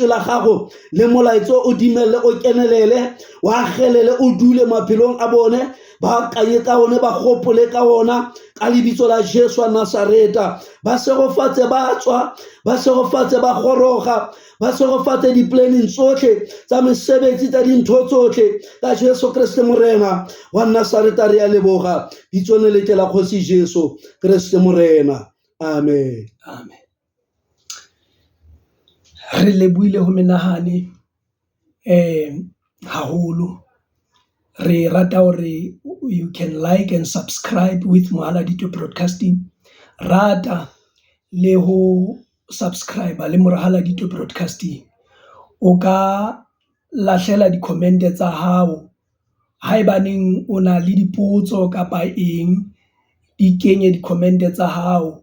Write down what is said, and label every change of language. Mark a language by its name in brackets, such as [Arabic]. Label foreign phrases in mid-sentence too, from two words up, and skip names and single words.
[Tswana] la gago le molaetso o dimelle o kenelele wa gelele o dule maphelong a bone ba kanye ka one ba gopole ka ona ka lebitso la Jesu wa Nazareta ba segofatse ba tswa ba segofatse ba goroga ba segofatse di-planning tsotlhe tsa mesebetsi tsa dintho tsotlhe ka Jesu Kriste morena wa Nazareta re a leboga bitsone le la kgosi Jesu Kriste morena amen [Southern Sotho] amen re leboile ho menahane haholo re rata hore [English] you can like and subscribe with Mohaladitwe Broadcasting [Southern Sotho] rata le ho subscribe le Mohaladitwe Broadcasting o ka lahlela di-comment tsa hao haebaneng o na le dipotso kapa eng, di kenye di-comment tsa hao.